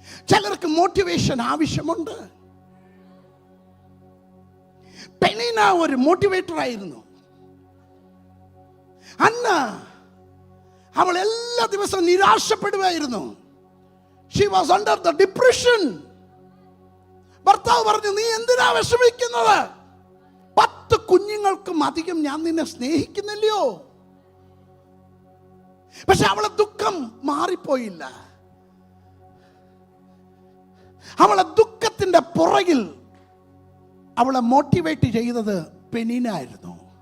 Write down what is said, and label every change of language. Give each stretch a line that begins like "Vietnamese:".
Malayalam: ചിലർക്ക് മോട്ടിവേഷൻ ആവശ്യമുണ്ട്. പെനീന ഒരു മോട്ടിവേറ്റർ ആയിരുന്നു. അന്ന അവൾ എല്ലാ ദിവസവും നിരാശപ്പെടുകയായിരുന്നു.
English: She was under the depression.
Malayalam: ഭർത്താവ് പറഞ്ഞു, നീ എന്തിനാ വിഷമിക്കുന്നത്? 10 കുഞ്ഞുങ്ങൾക്കും അധികം ഞാൻ നിന്നെ സ്നേഹിക്കുന്നില്ലയോ? പക്ഷെ അവളെ ദുഃഖം മാറിപ്പോയില്ല. അവളെ ദുഃഖത്തിന്റെ പുറകിൽ അവളെ മോട്ടിവേറ്റ് ചെയ്തത് പെനീന ആയിരുന്നു.